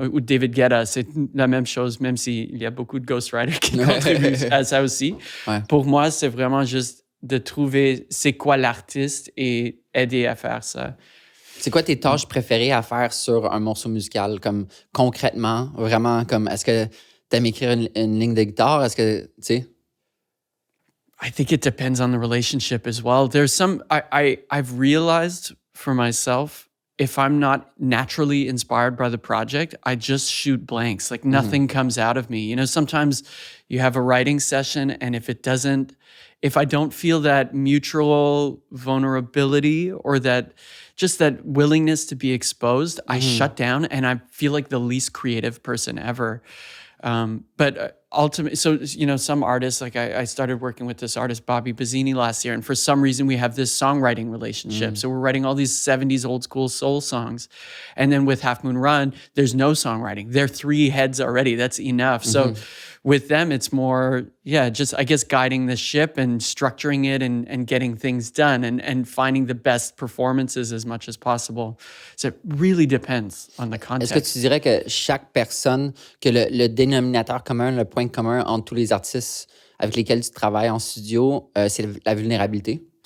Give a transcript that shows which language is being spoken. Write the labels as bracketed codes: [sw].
[fr] Ou David Guetta, c'est la même chose, même s'il y a beaucoup de ghostwriters qui contribuent à ça aussi. Ouais. Pour moi, c'est vraiment juste de trouver c'est quoi l'artiste et aider à faire ça. C'est quoi tes tâches préférées à faire sur un morceau musical? Comme concrètement, vraiment, comme est-ce que tu aimes écrire une ligne de guitare? Est-ce que, tu sais... [en] I think it depends on the relationship as well. There's some, I've realized for myself, if I'm not naturally inspired by the project, I just shoot blanks. Like nothing comes out of me. You know, sometimes you have a writing session and if I don't feel that mutual vulnerability or that willingness to be exposed, I shut down and I feel like the least creative person ever. But ultimately, so, you know, some artists, like I started working with this artist, Bobby Bazzini, last year. And for some reason, we have this songwriting relationship. So we're writing all these 70s old school soul songs. And then with Half Moon Run, there's no songwriting. They're 3 heads already. That's enough. So with them, it's more, just, I guess, guiding the ship and structuring it and getting things done and finding the best performances as much as possible. So it really depends on the context. [fr] Est-ce que tu dirais que chaque personne, que le dénominateur commun, le point commun entre tous les artistes avec lesquels tu travailles en studio, c'est la vulnérabilité?